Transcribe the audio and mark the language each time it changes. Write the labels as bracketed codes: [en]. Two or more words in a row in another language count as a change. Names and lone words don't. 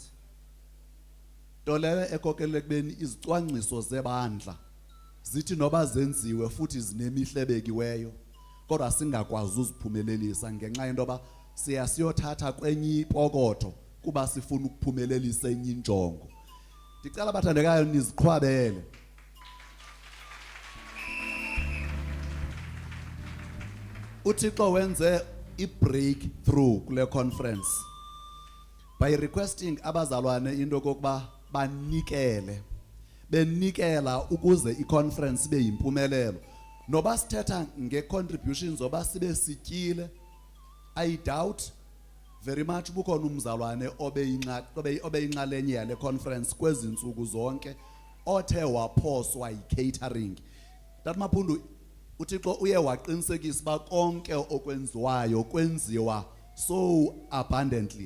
[xh] Nto leyo ekhokelele ekubeni izicwangciso zebandla zithi noba zenziwe futhi zinemihlebekiweyo kodwa singakwazi uziphumelelisa ngenxa yento yoba siyothatha kwenye ipokotho kuba sifuna ukuphumelelisa enye injongo. Ndicela abathandekayo niziqhwabele. uThixo wenze i-breakthrough kule conference [en] by requesting [xh] abazalwane into kokuba banikele, benikela ukuze i-conference ibe yimpumelelo. Noba sithetha nge-contributions oba sibe sityile, [en] I doubt very much [xh] bukhona umzalwane obeyinxalenye yale conference kwezi ntsuku zonke othe waphoswa yi-catering. Tata Maphondo, uThixo uye waqinisekisa uba konke okwenziwayo kwenziwa [en] so abundantly.